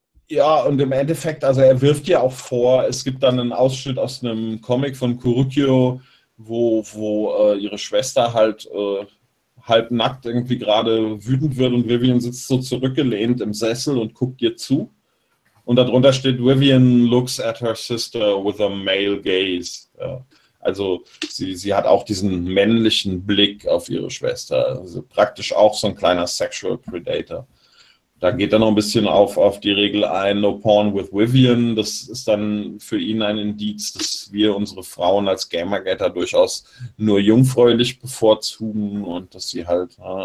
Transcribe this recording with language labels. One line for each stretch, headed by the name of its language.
German: Ja, und im Endeffekt, also er wirft ja auch vor, es gibt dann einen Ausschnitt aus einem Comic von Kurukyo, wo ihre Schwester halt halbnackt irgendwie gerade wütend wird und Vivian sitzt so zurückgelehnt im Sessel und guckt ihr zu. Und darunter steht,
English: Vivian looks at her sister with a male gaze.
German: Ja. Also sie hat auch diesen männlichen Blick auf ihre Schwester. Also praktisch auch so ein kleiner Sexual Predator. Da geht er noch ein bisschen auf die Regel ein,
English: no porn with Vivian.
German: Das ist dann für ihn ein Indiz, dass wir unsere Frauen als Gamergatter durchaus nur jungfräulich bevorzugen und dass sie halt...